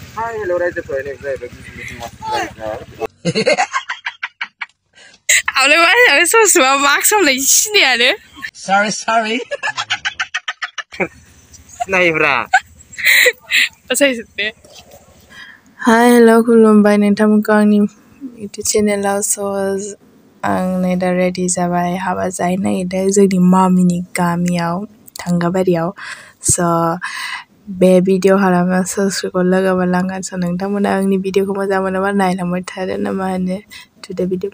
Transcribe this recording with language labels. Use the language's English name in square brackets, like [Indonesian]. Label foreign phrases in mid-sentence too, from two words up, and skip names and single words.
[English] Hi, hello, right? The point is that Sorry. [Bodo] Naibra. [English] Hi, hello, [Bodo] खुलुमबाय नोंथांमोनखौ आंनि YouTube चेनेलाव आं नै दा रेडि जाबाय हाबा जाहैनो नागिरदों जोंनि मामिनि गामियाव थांगाबारियाव बे भिडिअ खालामनो सब्सक्राइब लोगो मोनलांगोन नोंथांमोना आंनि भिडिअखौ मोजां मोनोबा नायलांबाय थादो ना मा होनो टुडे बिदिब्ला